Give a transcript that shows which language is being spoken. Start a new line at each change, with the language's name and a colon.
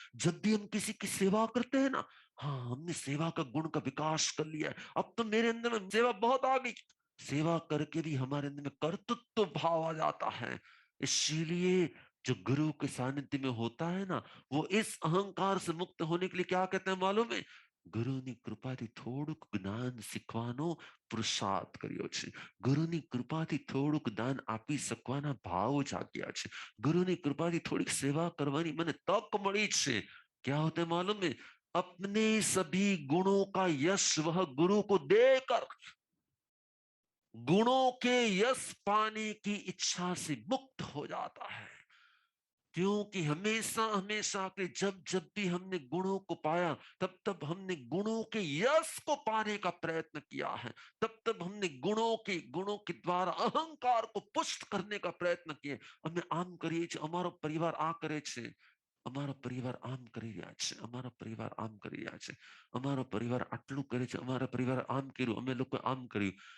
Hindi: जब भी हम किसी की सेवा करते हैं ना, हाँ, हमने सेवा का गुण का विकास कर लिया है, अब तो मेरे अंदर में सेवा बहुत आ गई, सेवा करके भी हमारे अंदर में कर्तृत्व भाव आ जाता है। इसीलिए जो गुरु के सानिध्य में होता है ना, वो इस अहंकार से मुक्त होने के लिए क्या कहते हैं मालूम है?
Gujarati: गुरुनी कृपाથી થોડુંક જ્ઞાન શીખવાનો પુરુષાર્થ કર્યો છે, ગુરુની કૃપાથી થોડુંક દાન આપી શકવાના ભાવ જાગ્યા છે, ગુરુની કૃપાથી થોડીક સેવા કરવાની મને તક મળી છે।
Hindi: क्या होता है मालूम है? अपने सभी गुणों का यश वह गुरु को देकर गुणों के यश पाने की इच्छा से मुक्त हो जाता है। क्योंकि हमेशा हमेशा के जब जब भी हमने गुणों को पाया, तब तब हमने गुणों के यश को पाने का प्रयत्न किया है। तब तब हमने गुणों के द्वारा अहंकार को पुष्ट करने का प्रयत्न किए।
Gujarati: અમે આમ કરીએ છીએ, અમારો પરિવાર આ કરે છે, અમારો પરિવાર આમ કરી રહ્યા છે, અમારો પરિવાર આમ કરી રહ્યા છે, અમારો પરિવાર આટલું કરે છે, અમારો પરિવાર આમ કર્યું, અમે લોકો આમ કર્યું।